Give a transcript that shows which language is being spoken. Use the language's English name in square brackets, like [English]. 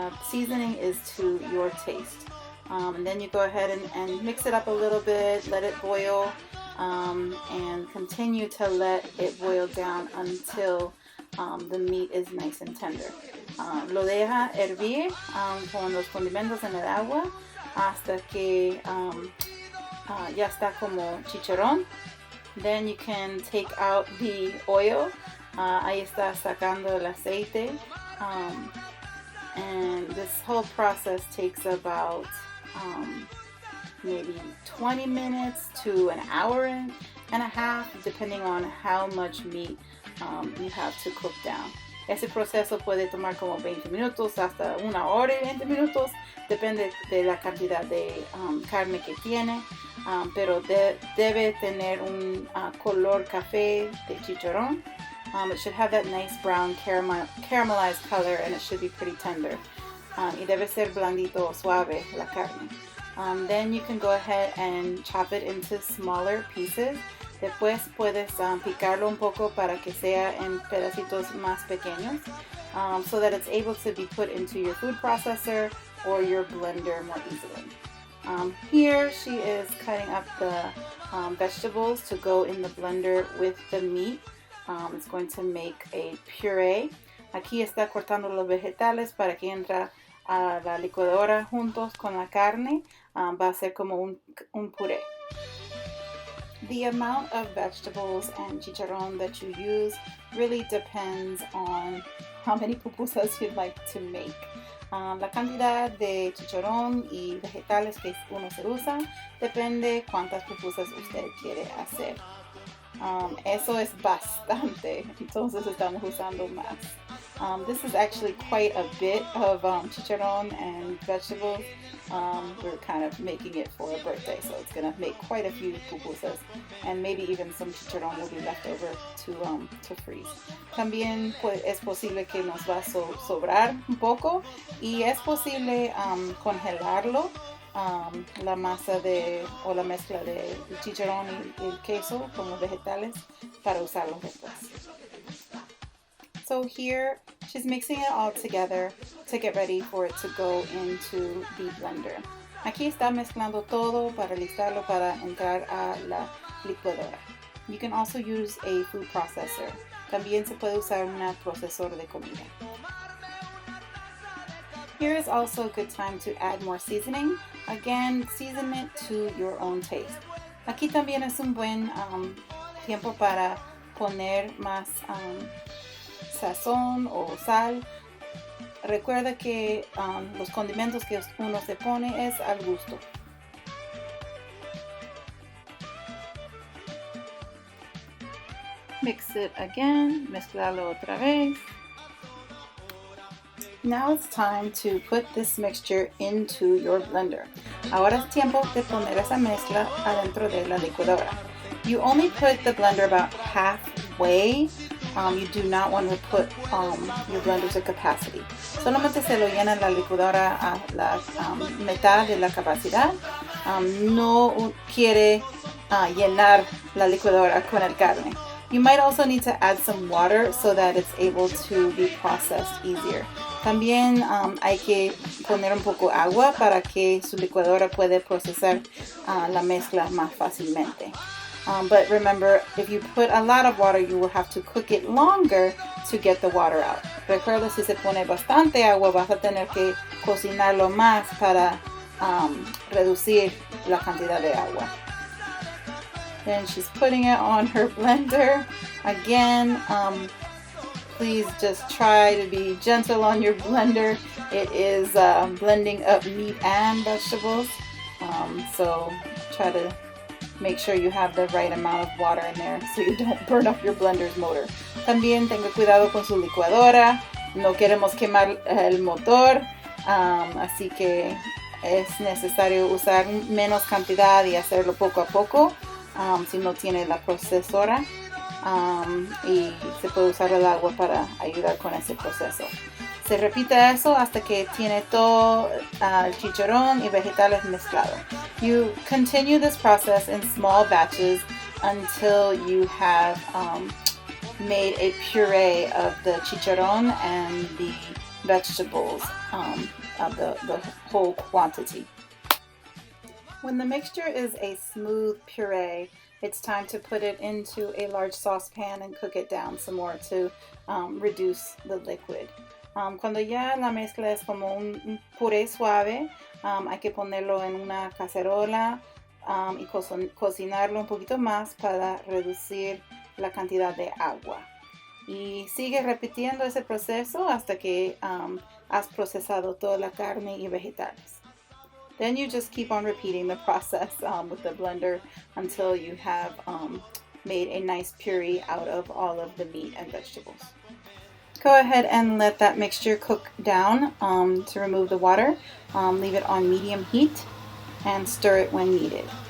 [English] Seasoning is to your taste. And then you go ahead and mix it up a little bit, let it boil, and continue to let it boil down until the meat is nice and tender. [Spanish] Lo deja hervir con los condimentos en el agua hasta que ya está como chicharrón. [English] Then you can take out the oil. [Spanish] Ahí está sacando el aceite. [English] And this whole process takes about maybe 20 minutes to an hour and a half, depending on how much meat you have to cook down. [Spanish] Ese proceso puede tomar como 20 minutos hasta 1 hora y 20 minutos, depende de la cantidad de carne que tiene, pero debe tener un color café de chicharrón. [English] It should have that nice brown caramelized color, and it should be pretty tender. [Spanish] Y debe ser blandito o suave la carne. [English] Then you can go ahead and chop it into smaller pieces. [Spanish] Después puedes picarlo un poco para que sea en pedacitos más pequeños, [English] so that it's able to be put into your food processor or your blender more easily. Here she is cutting up the vegetables to go in the blender with the meat. It's going to make a puree. [Spanish] Aquí está cortando los vegetales para que entra a la licuadora juntos con la carne. Va a ser como un puré. [English] The amount of vegetables and chicharrón that you use really depends on how many pupusas you'd like to make. [Spanish] La cantidad de chicharrón y vegetales que uno se usa depende cuántas pupusas usted quiere hacer. Eso es bastante, entonces estamos usando más. [English] This is actually quite a bit of chicharrón and vegetables. We're kind of making it for a birthday, so it's going to make quite a few pupusas, and maybe even some chicharrón will be left over to freeze. [Spanish] También es posible que nos va a sobrar un poco, y es posible congelarlo, la masa o la mezcla de chicharrón y el queso con los vegetales para usarlos después. [English] So here she's mixing it all together to get ready for it to go into the blender. [Spanish] Aquí está mezclando todo para listarlo para entrar a la licuadora. [English] You can also use a food processor. [Spanish] También se puede usar un procesador de comida. [English] Here is also a good time to add more seasoning. Again, season it to your own taste. [Spanish] Aquí también es un buen tiempo para poner más sazón o sal recuerda que los condimentos que uno se pone es al gusto. [English] Mix it again, [Spanish] mezclarlo otra vez. [English] Now it's time to put this mixture into your blender. [Spanish] Ahora es tiempo de poner esa mezcla adentro de la licuadora. [English] You only put the blender about halfway. You do not want to put your blender to capacity. [Spanish] Solamente se lo llena la licuadora a la mitad de la capacidad. No quiere llenar la licuadora con el carne. [English] You might also need to add some water so that it's able to be processed easier. [Spanish] También hay que poner un poco agua para que su licuadora pueda procesar la mezcla más fácilmente. [English] But remember, if you put a lot of water, you will have to cook it longer to get the water out. [Spanish] Recuerda, si se pone bastante agua, vas a tener que cocinarlo más para reducir la cantidad de agua. [English] Then she's putting it on her blender. Again, please just try to be gentle on your blender. It is blending up meat and vegetables. So try to make sure you have the right amount of water in there so you don't burn up your blender's motor. [Spanish] También tenga cuidado con su licuadora. No queremos quemar el motor. Así que es necesario usar menos cantidad y hacerlo poco a poco. Si no tiene la procesora y se puede usar el agua para ayudar con ese proceso. Se repite eso hasta que tiene todo el chicharrón y vegetales mezclados. [English] You continue this process in small batches until you have made a puree of the chicharrón and the vegetables of the whole quantity. When the mixture is a smooth puree, it's time to put it into a large saucepan and cook it down some more to reduce the liquid. [Spanish] Cuando ya la mezcla es como un puré suave, hay que ponerlo en una cacerola y cocinarlo un poquito más para reducir la cantidad de agua. Y sigue repitiendo ese proceso hasta que has procesado toda la carne y vegetales. [English] Then you just keep on repeating the process with the blender until you have made a nice puree out of all of the meat and vegetables. Go ahead and let that mixture cook down to remove the water. Leave it on medium heat and stir it when needed.